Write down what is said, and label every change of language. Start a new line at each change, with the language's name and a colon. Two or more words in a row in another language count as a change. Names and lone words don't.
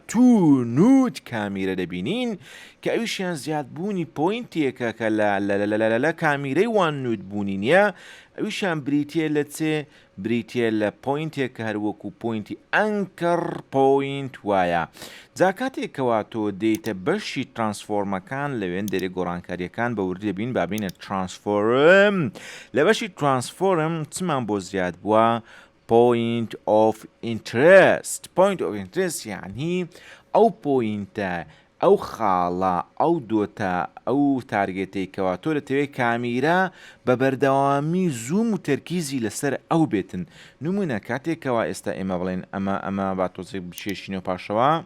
Central Kurdish: تونوت کامیرە دەبینین کە ئەویشیان زیادبوونی پۆینتێکە کە لە کامیرەی وانود بوونی نییە ئەویشان بریتە لە چێ بریتە لە پۆینتێک کە هەروەکو پۆینتی
English: anchor point
Central Kurdish: وایە جا کاتێکەوە تۆ دێتە بەشی ترانسفۆرمەکان لەوێن دەرێ گۆڕانکاریەکان بە وردی دەبین بابینە ترانسفۆرم لە بەشی ترانسفۆرم چمان بۆ زیاد بووە
English: point of
Central Kurdish: interest یعنی ئەو پۆینتە ئەو خاڵە ئەو دۆتە ئەو تارگێتێکەوە تۆ دەتەوێت کامیرە بە بەردەوامی زووم و تەرکیزی لەسەر ئەو بێتن نمونە کاتێکەوە ئێستا ئێمە بڵێن ئەمە با تۆزێک بچێشینەوە پاشەوە